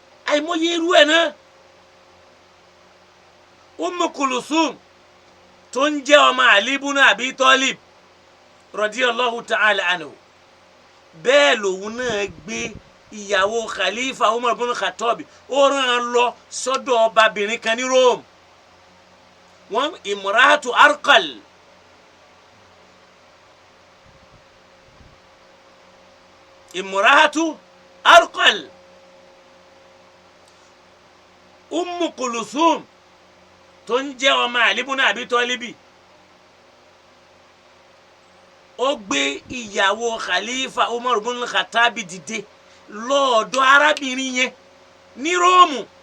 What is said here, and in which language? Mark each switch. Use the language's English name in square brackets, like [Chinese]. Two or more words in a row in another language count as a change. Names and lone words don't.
[Yoruba] àìmọye irú ẹ̀ náà Ummu Kulthum tó ń jẹ́ ọmọ Ali ibn Abi Talib [Arabic] رضي الله تعالى عنه [Yoruba] bẹ́ẹ̀ lòun náà gbé ìyàwó Khalifa Umar ibn Khattab ó rán an lọ sọ́dọ̀ ọbabìnrin kan ní Rome wọ́n Imratu Arqal Imratu Arqal Ummu Kulthum tó ń jẹ́ ọmọ Ali ibn Abi Talib ó gbé ìyàwó Khalifa Umar ibn Khattab dìde lọ́ọ̀dọ̀ arábìnrin yẹn ní Róòmù